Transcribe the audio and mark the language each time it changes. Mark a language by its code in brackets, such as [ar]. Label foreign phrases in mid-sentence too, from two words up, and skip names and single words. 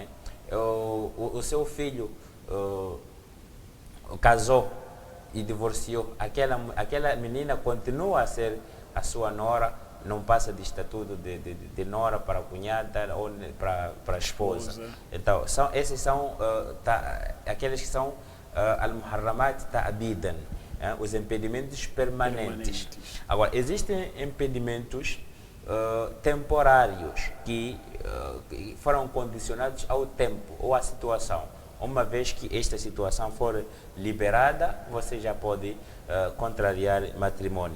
[pt] O seu filho casou e divorciou, aquela menina continua a ser a sua nora, não passa de estatuto de nora para cunhada ou para a esposa. Então, esses são aqueles que são [ar] المحرمات تأبيدا, [pt] os impedimentos permanentes. Agora, existem impedimentos temporários que foram condicionados ao tempo ou à situação. Uma vez que esta situação for liberada, você já pode contrariar matrimônio.